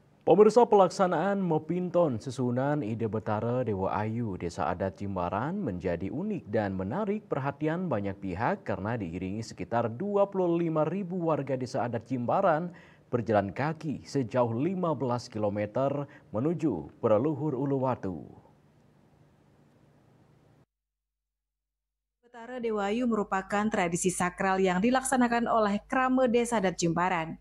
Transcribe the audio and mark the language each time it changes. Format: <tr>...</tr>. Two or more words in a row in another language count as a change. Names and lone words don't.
<id>Pemirsa, pelaksanaan Mepinton Susunan Ide Betara Dewa Ayu Desa Adat Jimbaran menjadi unik dan menarik perhatian banyak pihak karena diiringi sekitar 25.000 warga Desa Adat Jimbaran berjalan kaki sejauh 15 km menuju Pura Luhur Uluwatu. Betara Dewa Ayu merupakan tradisi sakral yang dilaksanakan oleh Krame Desa Adat Jimbaran.</id>